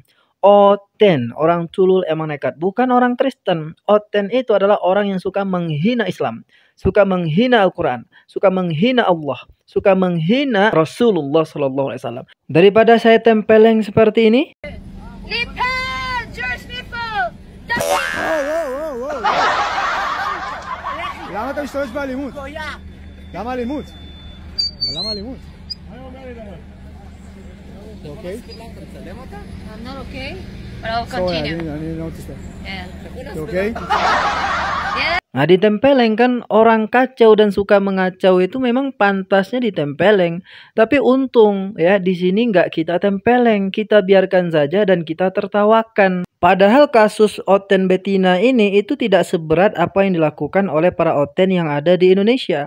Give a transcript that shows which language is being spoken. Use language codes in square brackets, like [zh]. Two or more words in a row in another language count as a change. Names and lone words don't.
[id] Oten, orang culul emang nekat, bukan orang Kristen. Oten itu adalah orang yang suka menghina Islam, suka menghina Al-Quran, suka menghina Allah, suka menghina Rasulullah SAW. Daripada saya tempeleng seperti ini. Nipple! George Nipple! [he] למה אתה משתמש באלימות? למה אלימות? למה אלימות? אוקיי? [en] I'm not okay, but I'll continue. [he] אני לא תסתכל. Yeah. אוקיי? [id] Nah, ditempeleng kan orang kacau dan suka mengacau itu memang pantasnya ditempeleng. Tapi untung ya di sini nggak kita tempeleng, kita biarkan saja dan kita tertawakan. Padahal kasus Oten betina ini itu tidak seberat apa yang dilakukan oleh para Oten yang ada di Indonesia.